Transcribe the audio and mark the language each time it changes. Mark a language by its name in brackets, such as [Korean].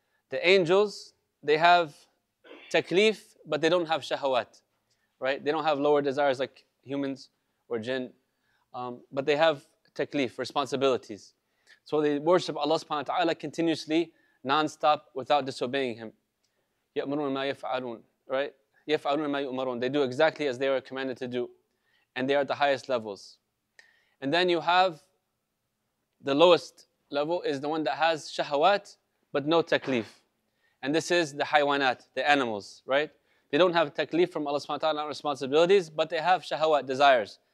[English] The angels, they have taklif, but they don't have shahawat, right? They don't have lower desires like humans or jinn, but they have taklif, responsibilities. So they worship Allah subhanahu wa ta'ala continuously, non-stop, without disobeying Him. [Arabic] يَأْمُرُونَ مَا يَفْعَلُونَ, right? يَفْعَلُونَ مَا يُؤْمَرُونَ. [English] They do exactly as they are commanded to do. And they are at the highest levels. And then you have the lowest level is the one that has shahawat, but no taklif. And this is the haywanat, the animals, right? They don't have taklif from Allah subhanahu wa ta'ala, responsibilities, but they have shahawat, desires.